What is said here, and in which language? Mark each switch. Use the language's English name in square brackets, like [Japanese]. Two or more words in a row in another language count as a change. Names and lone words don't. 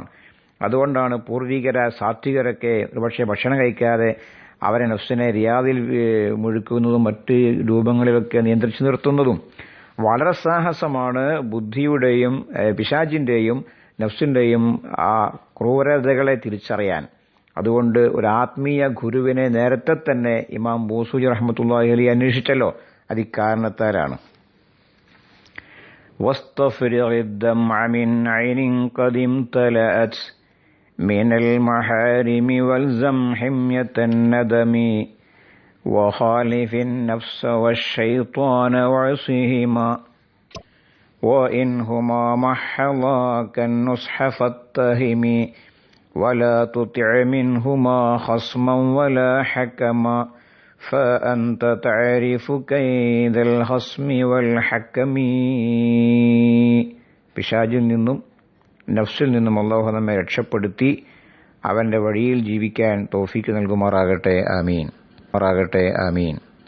[Malayalam] അതുകൊണ്ടാണ് പൂർവികര സാത്വികരൊക്കെ ഒരുപക്ഷെ ഭക്ഷണം കഴിക്കാതെ അവരെ നഫ്സിനെ റിയാദിൽ മുഴുക്കുന്നതും മറ്റ് രൂപങ്ങളിലൊക്കെ നിയന്ത്രിച്ചു നിർത്തുന്നതും. വളരെ സാഹസമാണ് ബുദ്ധിയുടെയും പിശാചിന്റെയും നഫ്സിന്റെയും ആ ക്രൂരതകളെ തിരിച്ചറിയാൻ. അതുകൊണ്ട് ഒരു ആത്മീയ ഗുരുവിനെ നേരത്തെ തന്നെ ഇമാം ബൂസൂരി [Arabic] رحمة الله عليه [Malayalam] അന്വേഷിച്ചല്ലോ. അത് ഇക്കാരണത്താലാണ്. [Arabic] واستفرغ الدمع من عين قد امتلأت من المحارم والزم حمية الندم وخالف النفس والشيطان وعصهما وإنهما محضاك النصح فاتهم ولا تطع منهما خصما ولا حكما فأنت تعرف كيد الخصم والحكم. [Malayalam] പിശാചിൽ നിന്നും നഫ്സിൽ നിന്നും അല്ലാഹു നമ്മെ രക്ഷപ്പെടുത്തി അവന്റെ വഴിയിൽ ജീവിക്കാൻ തൗഫീക്ക് നൽകുമാറാകട്ടെ. ആമീൻ.